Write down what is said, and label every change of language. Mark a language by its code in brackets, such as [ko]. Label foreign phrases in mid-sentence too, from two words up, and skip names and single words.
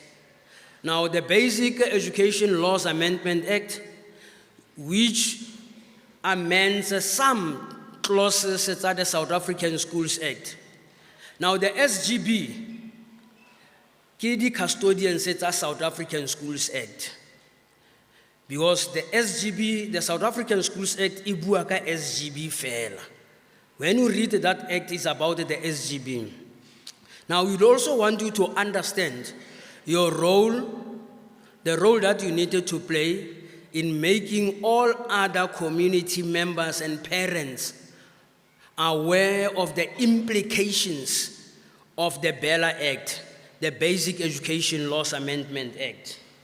[en] Now, the Basic Education Laws Amendment Act, which amends some clauses of the South African Schools Act. Now, the SGB, the custodians of the South African Schools Act. Because the SGB, the South African Schools Act, [st] ibuaka SGB fela. [en] When you read that act, it's about the SGB. Now, we'd also want you to understand your role, the role that you needed to play in making all other community members and parents aware of the implications of the Bella Act, the Basic Education Laws Amendment Act.